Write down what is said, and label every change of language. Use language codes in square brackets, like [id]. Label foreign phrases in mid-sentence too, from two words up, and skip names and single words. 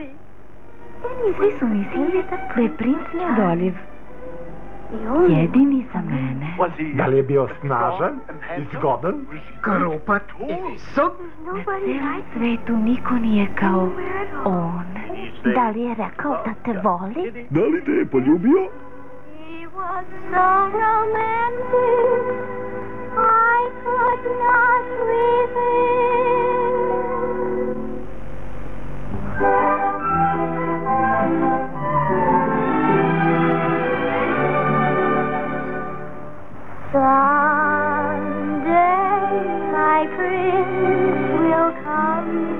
[sr] Svi su mislili da je princ neodoljiv. Jedini za mene. Da li je bio snažan i zgodan? Krupat i visok? Na celom svetu niko nije kao on. Da li je rekao da te voli? Da li te je poljubio? [en] He was so romantic, I could not resist. Someday my prince will come.